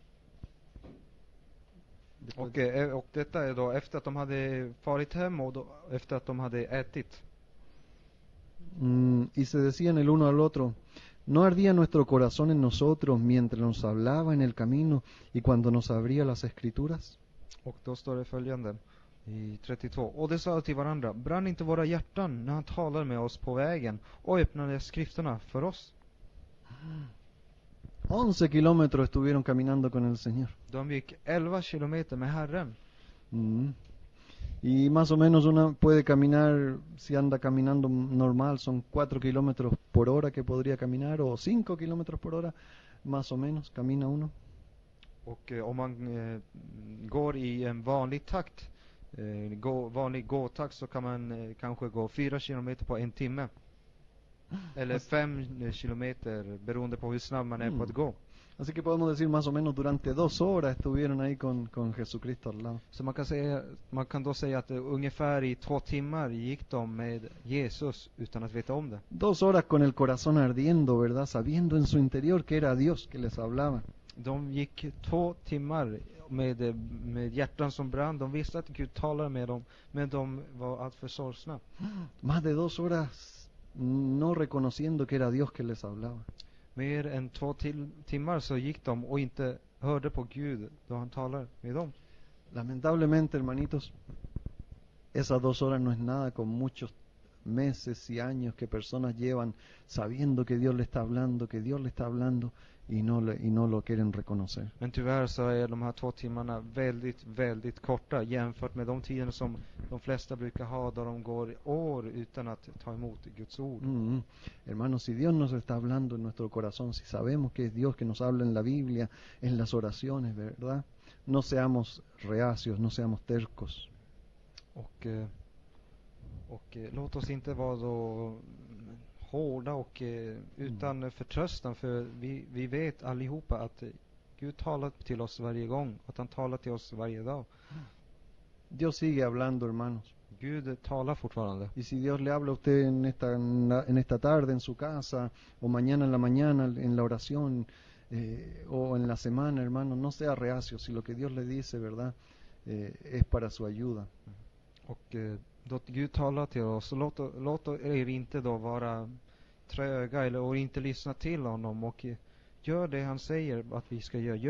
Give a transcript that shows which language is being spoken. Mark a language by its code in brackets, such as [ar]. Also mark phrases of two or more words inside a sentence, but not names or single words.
[sv] Och detta är då efter att de hade farit hem och då, efter att de hade ätit. [es] Y se decían el uno al otro: ¿no ardía nuestro corazón en nosotros mientras nos hablaba en el camino y cuando nos abría las escrituras? [sv] Och då står det följande i 32. Och det sa till varandra: brann inte våra hjärtan när han talade med oss på vägen och öppnade skrifterna för oss? [es] 11 kilómetros estuvieron caminando con el Señor. [sv] De gick 11 kilometer med Herren. [es] Y más o menos uno puede caminar, si anda caminando normal, son 4 kilómetros por hora que podría caminar, o 5 kilómetros por hora, más o menos, camina uno. [sv] Och om man går i en vanlig takt, vanlig gåtakt, så kan man kanske gå 4 kilometer på en timme. Eller 5 kilometer, beroende på hur snabb man är på att gå. [es] Así que podemos decir más o menos durante 2 horas estuvieron ahí con Jesucristo al lado. [sv] Så man kan då säga att ungefär i 2 timmar gick de med Jesus utan att veta om det. [es] 2 horas con el corazón ardiendo, ¿verdad? Sabiendo en su interior que era Dios que les hablaba. [sv] De gick 2 timmar med hjärtan som brann. De visste att Gud talade med dem, men de var alltför sorgsna. [es] Más de 2 horas no reconociendo que era Dios que les hablaba. [sv] Mer än 2 timmar så gick de och inte hörde på Gud då han talar med dem. [es] Lamentablemente, hermanitos, Esas 2 horas no es nada con muchos meses y años que personas llevan sabiendo que Dios le está hablando, que Dios le está hablando y no lo quieren reconocer. [sv] Men tyvärr så är de här 2 timmarna väldigt, väldigt korta jämfört med de tiderna som de flesta brukar ha, där de går år utan att ta emot Guds ord. [es] Hermanos, si Dios nos está hablando en nuestro corazón, si sabemos que es Dios que nos habla en la Biblia, en las oraciones, ¿verdad? No seamos reacios, no seamos tercos. [sv] Och låt oss inte vara så hårda och utan förtröstan, för vi vet allihopa att Gud talar till oss varje gång, att han talar till oss varje dag. [es] Dios sigue hablando, hermanos. [sv] Gud talar fortfarande. [es] Y si Dios le habla a usted en esta tarde en su casa, o mañana en la mañana en la oración, o en la semana, hermanos, no sea reacio. Si lo que Dios le dice, ¿verdad? Es para su ayuda. [sv] Och då Gud talar till oss, låt er inte då vara tröga och inte lyssna till honom, och gör det han säger att vi ska göra.